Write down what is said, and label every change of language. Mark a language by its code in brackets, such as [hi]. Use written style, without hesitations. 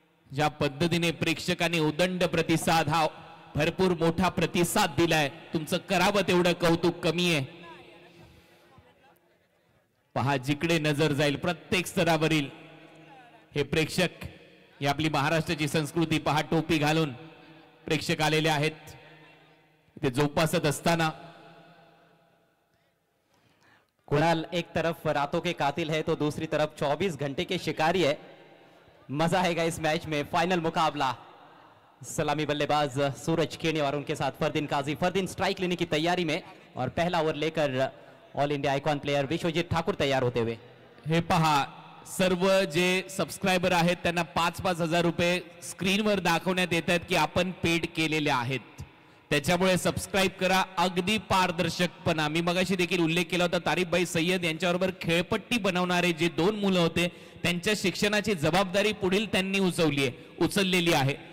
[mr] ज्या पद्धतीने प्रेक्षकांनी उदंड प्रतिसाद, हा भरपूर मोठा प्रतिसाद दिलाय, तुमचं करावं तेवढं कौतुक कमी आहे। पहा जिकडे नजर जाईल प्रत्येक स्तरावरील हे प्रेक्षक, ही आपली महाराष्ट्राची संस्कृती पहा, टोपी घालून प्रेक्षक आलेले आहेत ते जोपासत असताना। [hi] कुणाल एक तरफ रातों के कातिल है तो दूसरी तरफ 24 घंटे के शिकारी है। मजा आएगा इस मैच में। फाइनल मुकाबला सलामी बल्लेबाज सूरज केने और उनके साथ फरदीन काजी। फरदीन स्ट्राइक लेने की तैयारी में और पहला ओवर लेकर all India icon player Vishwajeet Thakur तैयार होते हुए। [mr] हे पहा सर्व जे सबस्क्राइबर आहेत त्यांना 5-5 हजार रुपये स्क्रीनवर दाखवण्यात येत आहेत की आपण पेड केलेले आहेत, त्याच्यामुळे सबस्क्राइब करा। अगदी पारदर्शकपणा, मी मगाशी देखील उल्लेख केला होता, तारिफभाई सय्यद यांच्याबरोबर खेळपट्टी बनवणारे जे 2 मुलं होते त्यांच्या शिक्षणाची जबाबदारी पुढील त्यांनी उचललेली आहे।